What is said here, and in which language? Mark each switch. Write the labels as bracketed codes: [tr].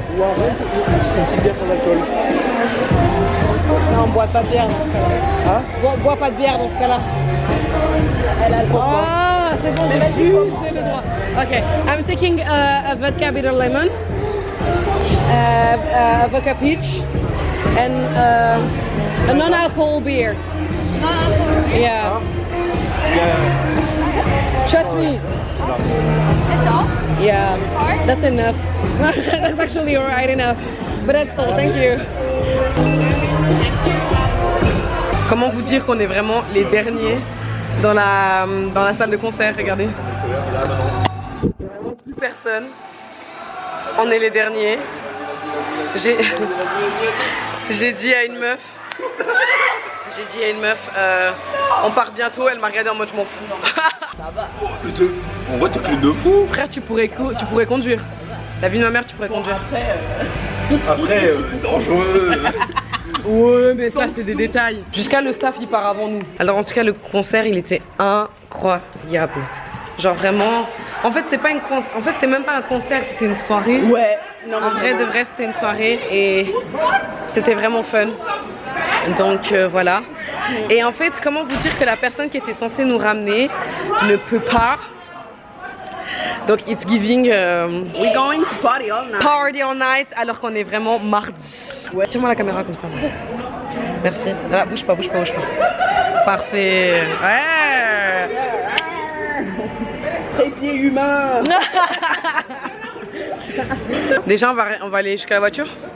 [fr] Ou un reste, une petite bière sans alcool. Non, on boit pas de bière dans ce cas-là. Hein? Bois pas de bière dans ce cas-là. Elle a le droit. Ah, c'est bon, j'ai le droit. [en] Ok, I'm taking a vodka bitter lemon, a vodka peach, and a non-alcohol beer. Yeah. Trust me. That's all? Yeah, that's enough. That's actually alright enough. But that's all, thank you. [fr] Comment vous dire qu'on est vraiment les derniers dans la salle de concert, regardez. Il n'y a vraiment plus personne. On est les derniers. J'ai dit à une meuf, on part bientôt, elle m'a regardé en mode je m'en fous. Ça va. On voit t'es plus de fou. Frère, tu pourrais conduire. La vie de ma mère, tu pourrais conduire. Après, dangereux. Ouais, mais ça c'est des détails. Jusqu'à le staff il part avant nous. Alors en tout cas le concert il était incroyable. Genre vraiment. En fait c'était pas une concert. En fait c'était même pas un concert, c'était une soirée. Ouais. Non, en vrai de vrai c'était une soirée et c'était vraiment fun. Donc voilà. Et en fait comment vous dire que la personne qui était censée nous ramener ne peut pas. Donc [en] it's giving we're going to party all night. [fr] Alors qu'on est vraiment mardi. Ouais. Tiens-moi la caméra comme ça. Merci. Ah, bouge pas. Parfait. Ouais. Trépied humain. Déjà on va aller jusqu'à la voiture.